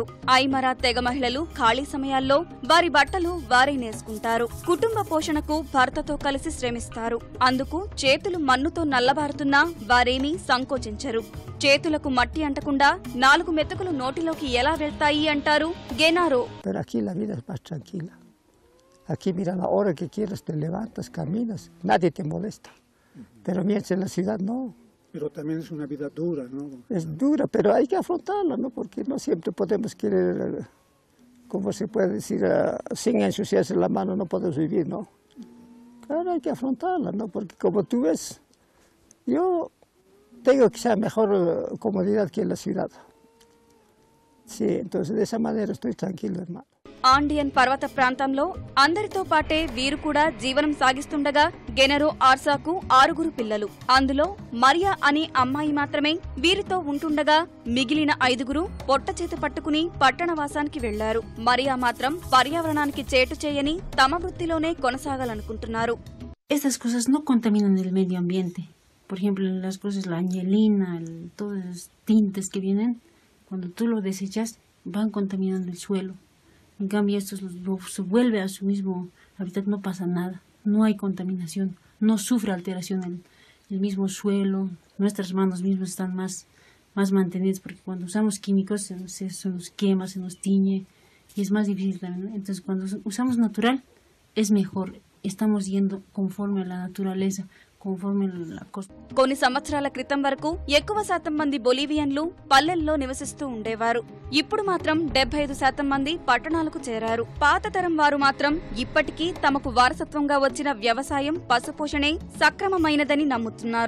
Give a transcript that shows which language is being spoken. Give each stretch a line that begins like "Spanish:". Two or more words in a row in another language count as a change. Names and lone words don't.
Telugu: ఐమరా తెగ మహిళలు ఖాళీ సమయాల్లో వారి బట్టలు వారే నేసుకుంటారు. కుటుంబ పోషణకు భర్తతో కలిసి శ్రమిస్తారు. అందుకు చేతులు మన్నుతో నల్లబారుతున్నా వారేమీ సంకోచించరు. చేతులకు మట్టి అంటకుండా 4 మెతుకులు నోటిలోకి ఎలా వెళ్తాయి అంటారు గెనారో.
Spanish: Aquí mira la hora que quieras, te levantas, caminas, nadie te molesta. Pero mientras en la ciudad no. Pero también es una vida dura, ¿no? Es dura, pero hay que afrontarla, ¿no? Porque no siempre podemos querer, como se puede decir, sin ensuciarse la mano no podemos vivir, ¿no? Claro, hay que afrontarla, ¿no? Porque como tú ves, yo tengo quizá mejor comodidad que en la ciudad. Sí, entonces de esa manera estoy tranquilo, hermano.
Telugu: ఆండియన్ పర్వత ప్రాంతంలో అందరితో పాటే వీరు కూడా జీవనం సాగిస్తుండగా గెనరో ఆర్సాకు 6 పిల్లలు. అందులో మరియా అనే అమ్మాయి మాత్రమే వీరితో ఉంటుండగా మిగిలిన 5 పొట్ట చేత పట్టుకుని పట్టణవాసానికి వెళ్లారు. మరియా మాత్రం పర్యావరణానికి చేటు చేయని తమ వృత్తిలోనే కొనసాగాలనుకుంటున్నారు.
Spanish: Estas cosas no contaminan el medio ambiente. Por ejemplo, las cosas, la angelina, todos los tintes que vienen, cuando tú lo desechas, van contaminando el suelo. En cambio, esto se vuelve a su mismo hábitat, no pasa nada, no hay contaminación, no sufre alteración el mismo suelo, nuestras manos mismas están más mantenidas, porque cuando usamos químicos se nos quema, se nos tiñe y es más difícil también, ¿no? Entonces, cuando usamos natural es mejor, estamos yendo conforme a la naturaleza.
Telugu: కొన్ని సంవత్సరాల క్రితం వరకు ఎక్కువ శాతం మంది బొలివియన్లు పల్లెల్లో నివసిస్తూ ఉండేవారు. ఇప్పుడు మాత్రం 75% మంది పట్టణాలకు చేరారు. పాత తరం వారు మాత్రం ఇప్పటికీ తమకు వారసత్వంగా వచ్చిన వ్యవసాయం, పశుపోషణే సక్రమమైనదని నమ్ముతున్నారు.